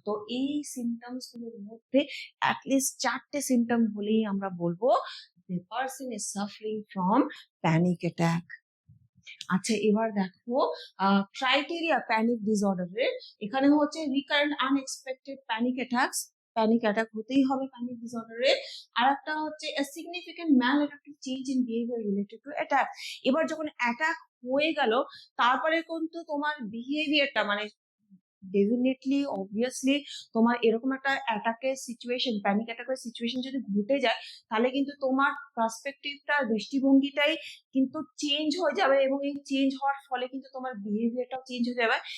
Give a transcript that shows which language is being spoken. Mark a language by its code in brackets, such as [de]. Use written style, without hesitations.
[bn] তো এই সিমটমস গুলোর মধ্যে অ্যাটলিস্ট 4টে সিমটম হলেই আমরা বলবো [en] the person is suffering from panic attack. [bn] আচ্ছা, এবার দেখো ক্রাইটেরিয়া প্যানিক ডিসঅর্ডারের। এখানে হচ্ছে recurrent unexpected panic attacks, panic attack হতেই হবে প্যানিক ডিসঅর্ডারে। আর একটা হচ্ছে [en] a significant maladaptive change in behavior related to attack। [bn] এবার যখন অ্যাটাক হয়ে গেল তারপরে কিন্তু তোমার বিহেভিয়ারটা মানে ডেফিনেটলি অবভিয়াসলি তোমার এরকম একটা অ্যাটাকের সিচুয়েশন, প্যানিক অ্যাটাকের সিচুয়েশন যদি ঘটে যায় তাহলে কিন্তু তোমার পার্সপেক্টিভটা, দৃষ্টিভঙ্গিটাই কিন্তু চেঞ্জ হয়ে যাবে, এবং এই চেঞ্জ হওয়ার ফলে কিন্তু তোমার বিহেভিয়ারটাও চেঞ্জ হয়ে যাবে।